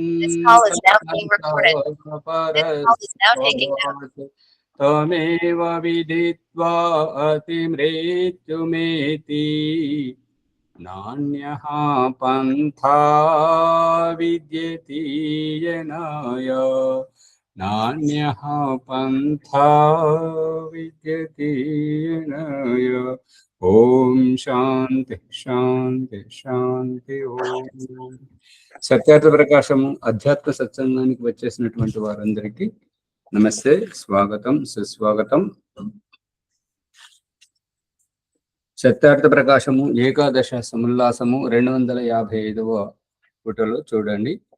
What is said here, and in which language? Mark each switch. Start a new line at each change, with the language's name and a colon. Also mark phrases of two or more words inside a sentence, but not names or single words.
Sanskrit: त्वमेव विदित्वा अतिमृत्युमेति नान्यः पन्था विद्यते येनाय नान्यः पन्था विद्यते येनाय। ఓం శాంతి శాంతి శాంతి ఓం.
Telugu: సత్యార్థ ప్రకాశము అధ్యాత్మ సత్సంగానికి వచ్చేసినటువంటి వారందరికీ నమస్తే, స్వాగతం, సుస్వాగతం. సత్యార్థ ప్రకాశము ఏకాదశ సముల్లాసము 255వ పుటలో చూడండి.